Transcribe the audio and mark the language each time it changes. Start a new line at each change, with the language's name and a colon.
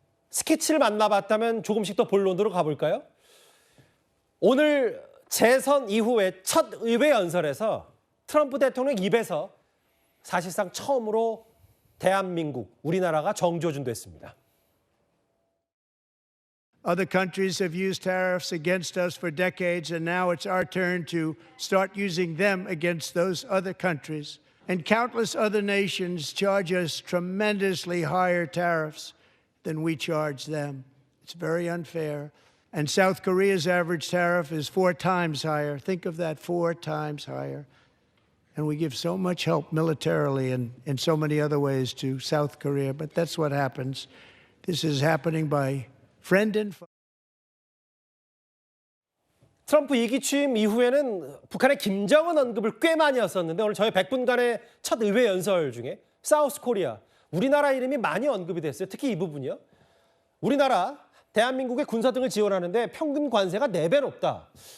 Korean: 스케치를 만나봤다면 조금씩 더 본론으로 가볼까요? 오늘 재선 이후에 첫 의회 연설에서 트럼프 대통령 입에서 사실상 처음으로 대한민국, 우리나라가 정조준됐습니다.
English: Other countries have used tariffs against us for decades, and now it's our turn to start using them against those other countries. And countless other nations charge us tremendously higher tariffs than we charge them. It's very unfair. And South Korea's average tariff is 4 times higher. Think of that, 4 times higher. And we give so much help militarily and in so many other ways to South Korea. But that's what happens. This is happening by friend and foe.
Korean: 트럼프 2기 취임 이후에는 북한의 김정은 언급을 꽤 많이 했었는데 오늘 저희 100분간의 첫 의회 연설 중에 사우스 코리아, 우리나라 이름이 많이 언급이 됐어요. 특히 이 부분이요. 우리나라, 대한민국의 군사 등을 지원하는데 평균 관세가 4배 높다.